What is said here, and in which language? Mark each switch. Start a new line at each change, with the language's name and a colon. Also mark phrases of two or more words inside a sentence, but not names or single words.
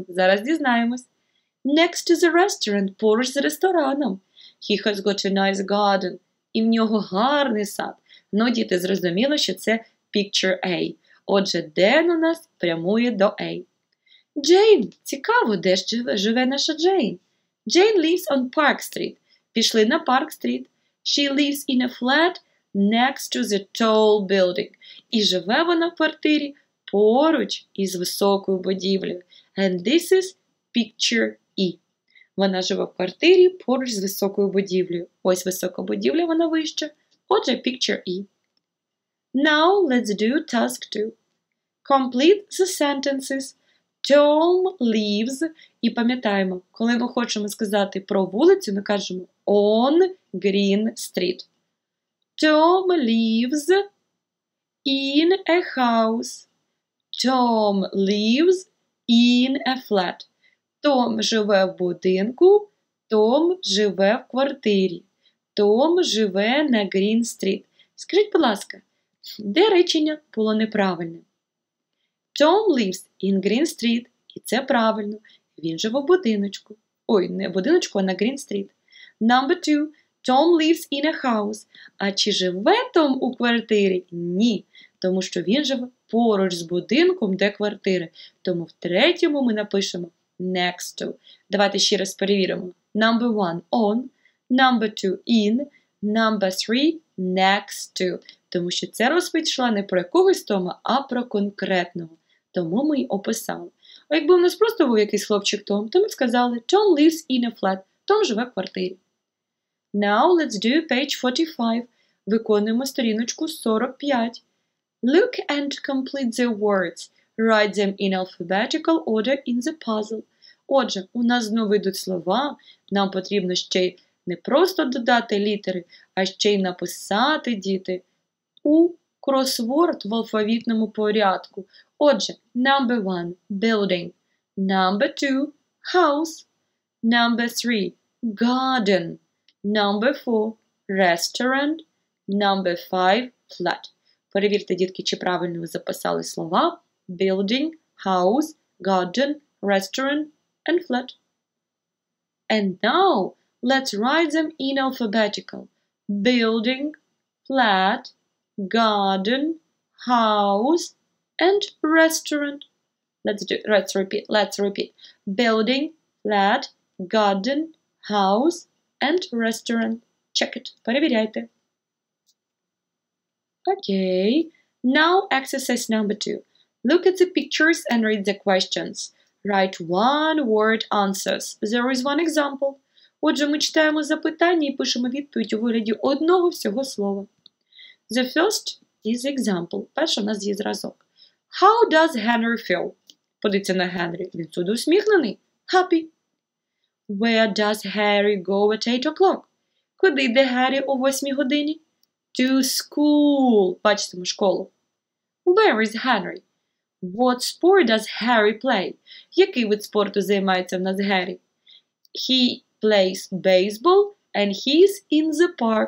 Ukrainian: Зараз дізнаємось.
English: Next to the restaurant.
Ukrainian: Поруч з рестораном.
English: He has got a nice garden.
Ukrainian: І в нього гарний сад. Ну, діти, зрозуміло, що це
English: picture A.
Ukrainian: Отже, Ден у нас прямує до A. Джейн. Цікаво, де ж живе наша Джейн?
English: Jane lives on Park Street.
Ukrainian: Пішли на Park Street.
English: She lives in a flat next to the tall building.
Ukrainian: І живе вона в квартирі поруч із високою будівлею.
English: And this is picture E.
Ukrainian: Вона живе в квартирі поруч з високою будівлею. Ось висока будівля, вона вища. Отже,
English: picture E. Now let's do task 2. Complete the sentences. Tom lives.
Ukrainian: І пам'ятаємо, коли ми хочемо сказати про вулицю, ми кажемо on Green Street.
English: Tom lives in a house. Tom lives in a flat.
Ukrainian: Том живе в будинку, Том живе в квартирі. Том живе на Green Street. Скажіть, будь ласка, де речення було неправильне?
English: Tom lives in Green Street.
Ukrainian: І це правильно. Він живе в будиночку. Ой, не в будиночку, а на Green Street.
English: Number 2. Tom lives in a house.
Ukrainian: А чи живе Том у квартирі? Ні. Тому що він живе поруч з будинком, де квартири. Тому в третьому ми напишемо
English: next to.
Ukrainian: Давайте ще раз перевіримо.
English: Number 1 on. Number 2 in. Number 3 next to.
Ukrainian: Тому що це розповідь йшла не про якогось Тома, а про конкретного. Тому ми й описали. А якби у нас просто був якийсь хлопчик Том, то ми сказали
English: Tom lives in a flat.
Ukrainian: Том живе в квартирі.
English: Now let's do page 45.
Ukrainian: Виконуємо сторіночку 45.
English: Look and complete the words. Write them in alphabetical order in the puzzle.
Ukrainian: Отже, у нас знову йдуть слова. Нам потрібно ще й не просто додати літери, а ще й написати, діти, у кросворд в алфавітному порядку. Отже,
English: number 1 – building. Number 2 – house. Number 3 – garden. Number 4 – restaurant. Number 5 – flat.
Ukrainian: Перевірте, дітки, чи правильно ви записали слова.
English: Building, house, garden, restaurant and flat. And now, let's write them in alphabetical. Building, flat, garden, house, and restaurant. Let's repeat. Building, flat, garden, house, and restaurant. Check it. Перевіряйте. Okay. Now exercise number 2. Look at the pictures and read the questions. Write one-word answers. There is one example.
Ukrainian: Отже, ми читаємо запитання і пишемо відповідь у вигляді одного всього слова.
English: The first is example.
Ukrainian: Перший у нас є зразок.
English: How does Henry feel?
Ukrainian: Подивіться на Генрі. Він сюди усміхнений.
English: Happy. Where does Harry go at 8 o'clock?
Ukrainian: Куди йде Геррі о 8 годині?
English: To school.
Ukrainian: Бачимо школу.
English: Where is Henry? What sport does Harry play?
Ukrainian: Який вид спорту займається в нас Геррі?
English: He plays baseball and he's in the park.